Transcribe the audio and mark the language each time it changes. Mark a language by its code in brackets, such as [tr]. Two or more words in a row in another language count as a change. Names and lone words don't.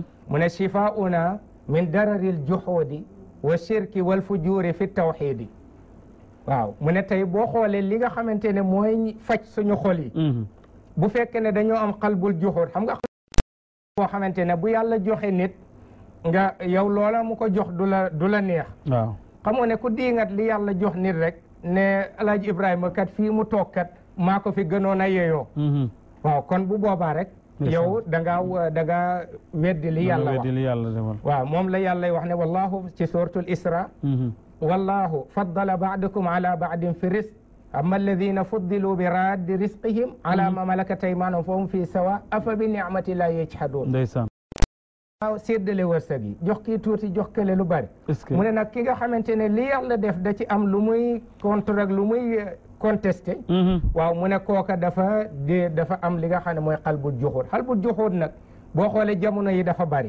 [wo] mu ne [ar] شفاؤنا من ضرر الجحود والشرك والفجور في التوحيد [wo] waaw mu ne tey boo xoolee li nga xamante ne mooy faj suñu xol yi bu fekkee ne dañoo am [ar] قلب الجحود [wo] xam nga boo xamante ne bu yàlla joxe nit nga yow loola mu ko jox du la neex waaw xamoo ne ku diingat li yàlla jox nit rek ne Alaaji Ibrahima kat fii mu toog kat maa ko fi gënoon a yeyoo waaw kon bu boobaa rek yow da nga weddi li yàlla wax waaw moom la yàlla wax ne wallahu ci suratul isra [ar] والله فضل بعضكم على بعض في الرزق فما الذين فضلوا برادي رزقهم على ما ملكت أيمانهم فهم فيه سواء أفبنعمة الله يجحدون [wo] ndeysaan waaw séddale wërsëg yi jox kii tuuti jox kële lu bari mu ne nag ki nga xamante ne li yàlla def da ci am lu muy contre ak lu muy contesté waaw mu ne kooka dafa am li nga xam ne mooy [ar] قلب الجحود [wo] nag boo xoolee jamono yi dafa bari